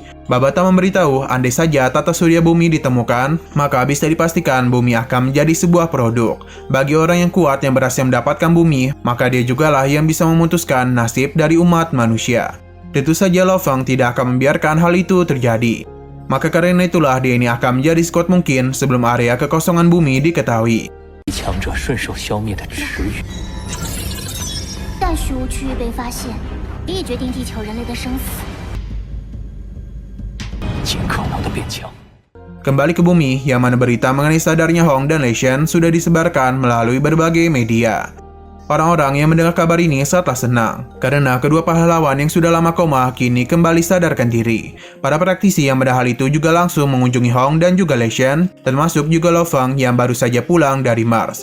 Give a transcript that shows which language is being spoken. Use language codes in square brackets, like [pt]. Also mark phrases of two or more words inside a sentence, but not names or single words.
[id] Babata memberitahu, andai saja tata surya bumi ditemukan, maka bisa dipastikan bumi akan menjadi sebuah produk. Bagi orang yang kuat yang berhasil mendapatkan bumi, maka dia jugalah yang bisa memutuskan nasib dari umat manusia. Tentu saja Lo Feng tidak akan membiarkan hal itu terjadi. Maka karena itulah dia ini akan menjadi sekuat mungkin sebelum area kekosongan bumi diketahui. [zh] 强者顺手消灭的池鱼。但虚无区域被发现，必决定地球人类的生死。尽可能的变强。 [id] Kembali ke bumi, yang mana berita mengenai sadarnya Hong dan Lei Shen sudah disebarkan melalui berbagai media. Orang-orang yang mendengar kabar ini sangatlah senang, karena kedua pahlawan yang sudah lama koma kini kembali sadarkan diri. Para praktisi yang mendengar hal itu juga langsung mengunjungi Hong dan juga Lei Shen, termasuk juga Lo Feng yang baru saja pulang dari Mars.